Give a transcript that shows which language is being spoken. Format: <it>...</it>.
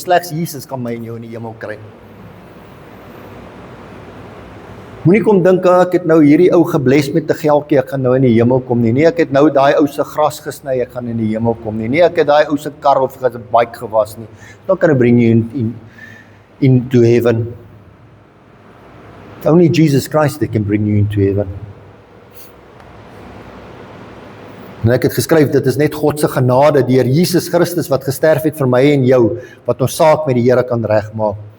<af>Slegs Jesus kan my en jou in die hemel kry. Moenie kom dink, ek het nou hierdie ou gebles met 'n geldjie, ek gaan nou in die hemel kom nie. Nee, ek het nou daai ou se gras gesny, ek gaan in die hemel kom nie. Nee, ek het daai ou se kar of 'n bike gewas nie.</af> <en>Not gonna bring you into heaven. Only Jesus Christ that can bring you into heaven.</en> <af>En ek het geskryf, dit is net God se genade deur Jesus Christus wat gesterf het vir my en jou, wat ons saak met die Here kan regmaak.</af>